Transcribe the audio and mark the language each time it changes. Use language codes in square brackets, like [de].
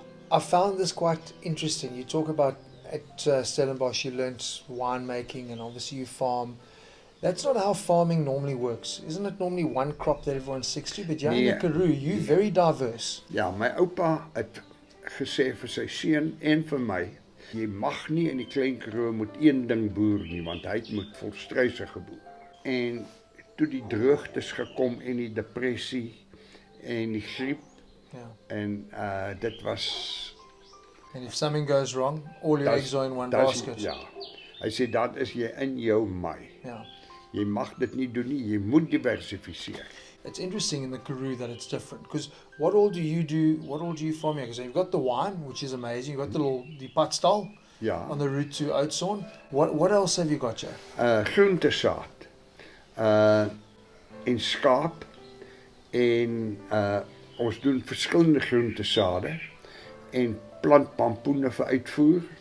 [en] I found this quite interesting. You talk about at Stellenbosch you learnt winemaking, and obviously you farm. That's not how farming normally works. Isn't it normally one crop that everyone sticks to? But in the Karoo, you're very diverse. [af] Ja, my oupa het gesê vir sy seun en vir my, jy mag nie in die klein Karoo moet een ding boer nie, want hy het met volstruise geboer. En toe die droogtes gekom en die depressie en die griep, en dit was... [en] And if something goes wrong, all your eggs are in one basket. [af] Ja, hy sê dat is jy in jou my. Ja. Jy mag dit nie doen nie, jy moet diversifiseer. [en] It's interesting in the Karoo that it's different, because what all do you do, what all do you farm here? Because you've got the wine, which is amazing, you've got the patstal on the route to Oudtshoorn. What else have you got here? [af] Groentesaad, en skaap, en ons doen verskillende groentesade, en plant pampoene vir uitvoer.